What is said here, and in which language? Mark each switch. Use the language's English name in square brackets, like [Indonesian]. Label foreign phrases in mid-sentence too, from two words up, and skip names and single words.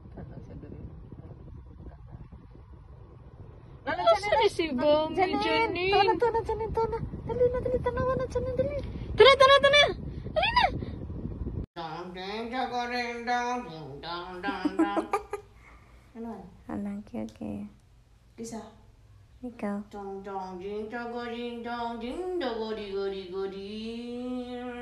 [Cebuano] Asa ni si Mami Janine? Tona, Janin, tona. Dali na, tanawan na, Janin, dali. Tara! Dali na! Ano? Alang, okay. Isa. Ikaw. Dong dong jing dong jing dong jing dong gori gori gori